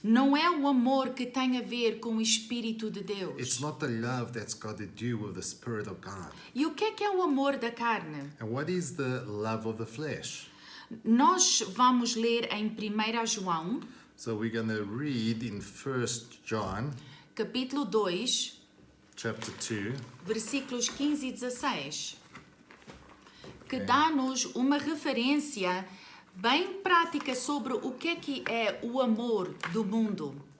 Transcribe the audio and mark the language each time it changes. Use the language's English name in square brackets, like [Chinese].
[Portuguese] Não é o amor que tem a ver com o Espírito de [English] It's [Portuguese] Deus. [English] not the love that's got to do with the Spirit of God. [Portuguese] E o que é o amor da carne? [English] And what is the love of the flesh? [Portuguese] Nós vamos ler em 1 João, [English] So we're going to read in 1 John [Portuguese] capítulo 2, [English] chapter 2, [Portuguese] versículos 15 e 16, que dá-nos uma referência bem prática sobre o que é o amor do mundo.